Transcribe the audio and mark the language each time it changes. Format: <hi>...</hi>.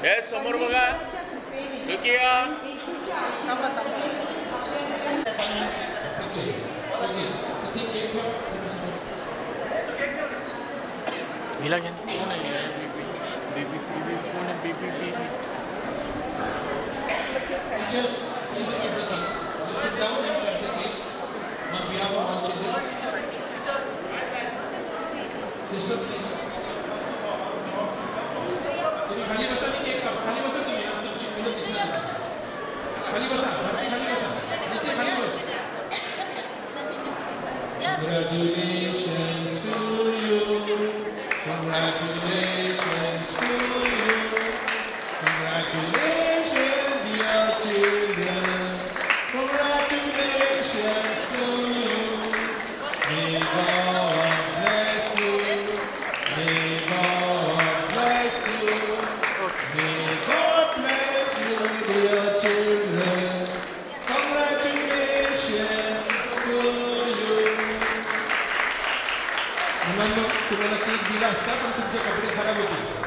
<mr>समोर बघा रुकिया मिला क्या कौन है बेबी बेबी कौन है baby baby</mr> <en>Teachers, please keep the cake. You sit down and cut the cake on behalf of all children. Sister, please.</en> <mr>तुम्ही खाली बसा आणि केक कापा. खाली बसा तुम्ही. तुमची मुलं दिसणार नाही. खाली बसा. वरती खाली बसा. दिसे खाली बस.</mr> <en>Congratulations to you. Congratulations to you. Congratulations, dear children. Congratulations to you. May God bless you. May God bless you. May God bless you, dear children. Congratulations to you.</en> <mr>मुलांनो, तुम्हाला केक दिला असता पण तुमचे कपडे खराब होते.</mr>